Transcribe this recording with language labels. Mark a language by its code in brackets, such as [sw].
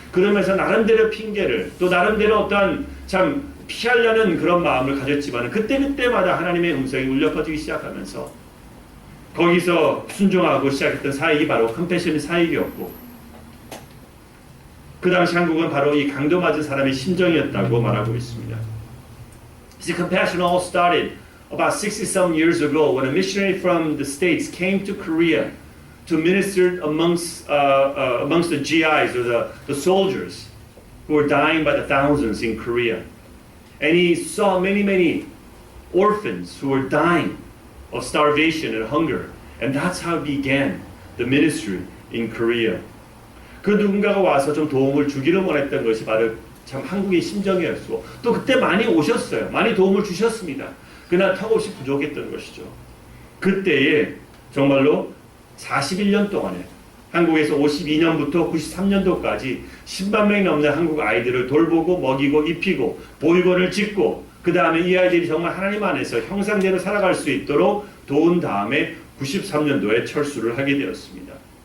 [ko] 그러면서 나름대로 핑계를 또 나름대로 어떠한 참 피하려는 그런 마음을 가졌지만 그때마다 하나님의 음성이 울려 퍼지기 시작하면서 거기서 순종하고 시작했던 사역이 바로 컴패션의 사역이었고 그 당시 한국은 바로 이 강도 맞은 사람의 심정이었다고 말하고 있습니다. [en] See, compassion all started about 60-some years ago when a missionary from the States came to Korea to minister amongst the GIs or the soldiers who were dying by the thousands in Korea. And he saw many orphans who were dying of starvation and hunger. And that's how he began the ministry in Korea. [ko] 그 누군가가 와서 좀 도움을 주기를 원했던 것이 바로 참 한국의 심정이었고 또 그때 많이 오셨어요. 많이 도움을 주셨습니다. 그러나 턱없이 부족했던 것이죠. 그때에 정말로 41년 동안에 한국에서 52년부터 93년도까지 10만 명이 넘는 한국 아이들을 돌보고 먹이고 입히고 보육원을 짓고 그 다음에 이 아이들이 정말 하나님 안에서 형상대로 살아갈 수 있도록 도운 다음에 93년도에 철수를 하게 되었습니다.